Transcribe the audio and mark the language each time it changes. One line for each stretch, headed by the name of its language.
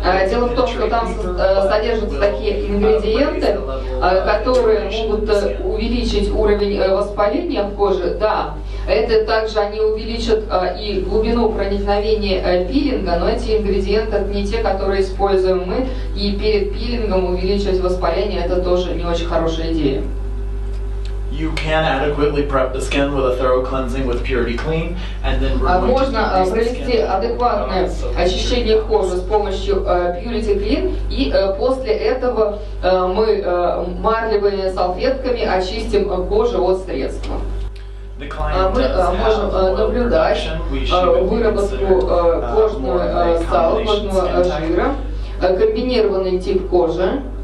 Russian: Дело в том, что там содержатся такие ингредиенты, которые могут увеличить уровень воспаления в коже. Да, это также они увеличат и глубину проникновения пилинга, но эти ингредиенты не те, которые используем мы, и перед пилингом увеличивать воспаление это тоже не очень хорошая идея.
English: You can adequately prep the skin with a thorough cleansing with Purity Clean, and then we're going
Russian: Можно
English: to
Russian: провести адекватное очищение кожи с помощью Purity Clean, и после этого мы марлевыми салфетками очистим кожу от средства. Мы можем наблюдать выработку кожного сала, кожного жира, комбинированный тип кожи.